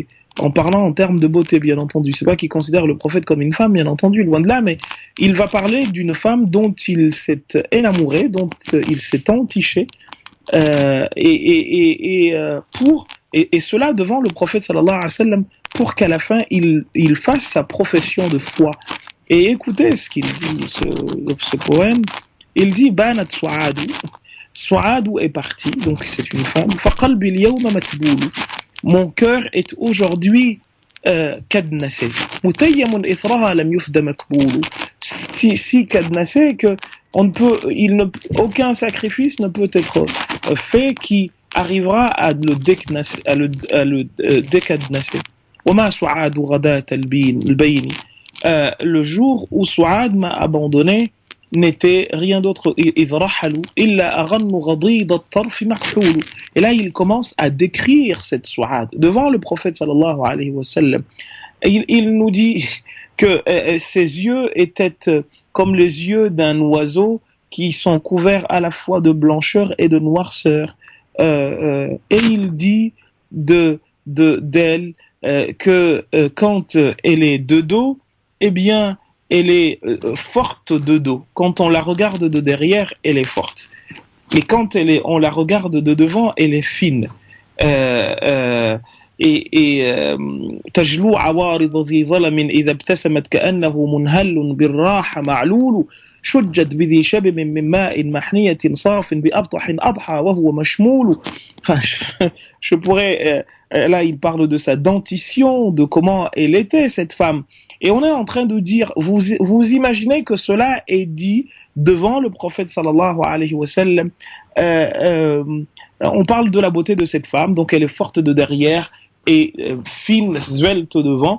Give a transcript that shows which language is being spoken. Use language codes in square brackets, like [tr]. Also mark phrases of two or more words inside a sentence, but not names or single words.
[fr] En parlant en termes de beauté, bien entendu. C'est pas qu'il considère le prophète comme une femme, bien entendu, loin de là, mais il va parler d'une femme dont il s'est énamouré, dont il s'est entiché, et cela devant le prophète [ar] صلى الله عليه وسلم, [fr] pour qu'à la fin, il fasse sa profession de foi. Et écoutez ce qu'il dit, ce poème. Il dit, Banat Souadou. Souadou est parti, donc c'est une femme. [ar] فقلبي اليوم متبول. [fr] Mon cœur est aujourd'hui cadenassé. [ar] متيم إثرها لم يفد مكبول. [fr] Si cadenassé que aucun sacrifice ne peut être fait qui arrivera à le décadenasser. [ar] وما سعاد غداة البين. [fr] Le jour où Souad m'a abandonné n'était rien d'autre. Et là il commence à décrire cette Souad devant le prophète [ar] صلى الله عليه وسلم. [fr] Il nous dit que ses yeux étaient comme les yeux d'un oiseau qui sont couverts à la fois de blancheur et de noirceur. Et il dit d'elle que quand elle est de dos, eh bien, elle est forte de dos. Quand on la regarde de derrière, elle est forte. Mais quand on la regarde de devant, elle est fine. [ar] تجلو عوارض ذي ظلم إذا ابتسمت كأنه منهل بالراحة معلول شجت بذي شبب من ماء محنية صاف بأبطح أضحى وهو مشمول. [fr] Enfin, je pourrais là il parle de sa dentition, de comment elle était cette femme, et on est en train de dire, vous imaginez que cela est dit devant le prophète [ar] صلى الله عليه وسلم. [fr] On parle de la beauté de cette femme, donc elle est forte de derrière et fine, svelte devant.